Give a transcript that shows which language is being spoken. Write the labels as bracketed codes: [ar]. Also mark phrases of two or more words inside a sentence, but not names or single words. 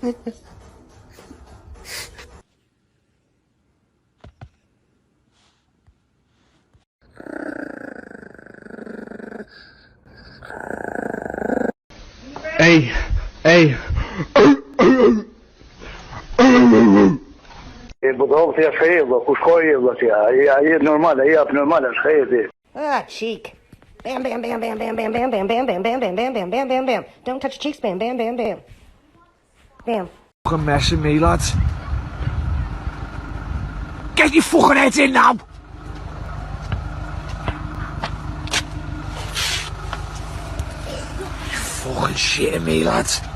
[ar] Hey, hey. بالضبط هي خيبة وش خيبة هي نورمال هي نورمال خيبة. [en] Ah, cheek. Bam, bam, bam, bam, bam, bam, bam, bam, bam, bam, bam, bam, bam, bam, bam, bam, bam. Don't touch your cheeks, bam, bam, bam, bam. Bam. Fucking messing me, lads. Get your fucking heads in now! You're fucking shitting me, lads.